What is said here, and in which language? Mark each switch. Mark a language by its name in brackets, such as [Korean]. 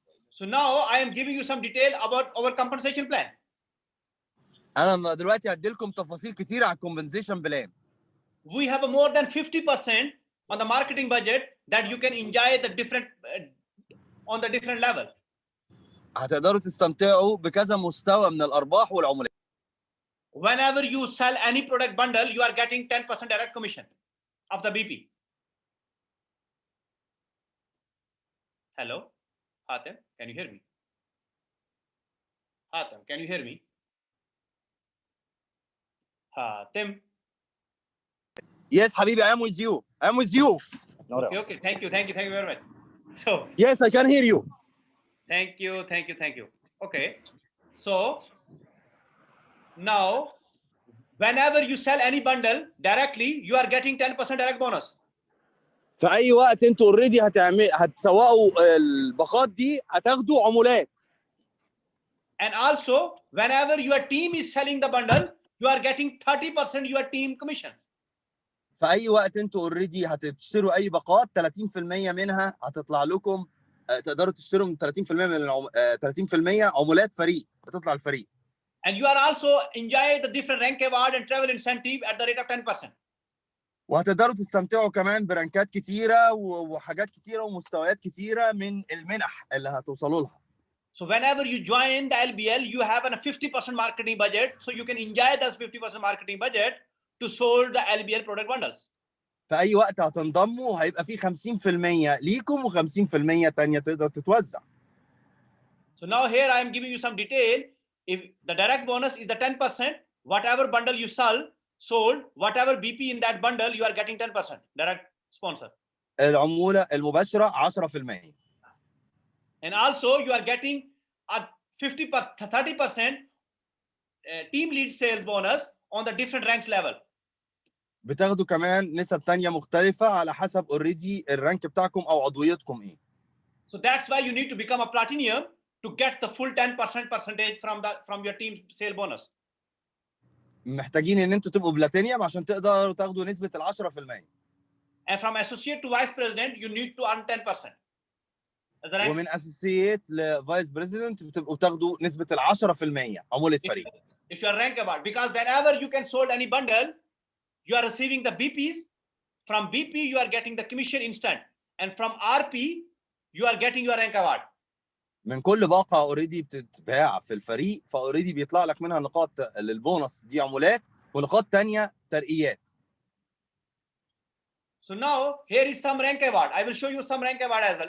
[English] So now I am giving you some detail about our compensation plan. [Arabic] انا دلوقتي هدي لكم تفاصيل كتير على الكومبنسيشن بلان. [English] We have a more than 50% on the marketing budget that you can enjoy the different on the different level. [Arabic] هتقدروا تستمتعوا بكذا مستوى من الارباح والعمولات. [English] Whenever you sell any product bundle, you are getting 10% direct commission of the BP. Hello, Hatem, can you hear me? Hatem, can you hear me? Hatem. Yes حبيبي I am with you. I am with you. Okay, thank you very much. So Yes I can hear you. Thank you. Okay, so now whenever you sell any bundle directly, you are getting 10% direct bonus. [Arabic] في اي وقت انتوا اوريدي هتسوقوا الباقات دي هتاخدوا عمولات. [English] And also whenever your team is selling the bundle, you are getting 30% your team commission. [Arabic] في اي وقت انتوا اوريدي هتشتروا اي باقات 30% منها هتطلع لكم تقدروا تشتروا من 30% من 30% عمولات فريق بتطلع الفريق. [English] And you are also enjoy the different rank award and travel incentive at the rate of 10%. [Arabic] وهتقدروا تستمتعوا كمان برانكات كتيره وحاجات كتيره ومستويات كتيره من المنح اللي هتوصلوا لها. [English] So whenever you join the LBL, you have a 50% marketing budget, so you can enjoy this 50% marketing budget to sold the LBL product bundles. [Arabic] في اي وقت هتنضموا هيبقى في 50% ليكم و50% تانية تقدر تتوزع. [English] So now here I am giving you some detail. If the direct bonus is the 10%, whatever bundle you sold, whatever BP in that bundle, you are getting 10% direct sponsor. [Arabic] العمولة المباشرة 10%. [English] And also you are getting a 30% team lead sales bonus on the different ranks level. [Arabic] بتاخدوا كمان نسب تانية مختلفة على حسب اوريدي الرانك بتاعكم او عضويتكم ايه. [English] So that's why you need to become a platinum to get the full 10% percentage from your team sale bonus. [Arabic] محتاجين ان انتوا تبقوا بلاتينيوم عشان تقدروا تاخدوا نسبة 10%. [English] And from associate to vice president, you need to earn 10%. [Arabic] ومن اسوسييت لفايس بريزيدنت بتبقوا تاخدوا نسبة 10% عمولة فريق. [English] If you are rank award, because whenever you can sold any bundle, you are receiving the BPs. From BP, you are getting the commission instant. And from RP, you are getting your rank award. [Arabic] من كل باقة اوريدي بتتباع في الفريق فاوريدي بيطلع لك منها نقاط للبونص دي عمولات ونقاط تانية ترقيات. [English] So now here is some rank award. I will show you some rank award as well.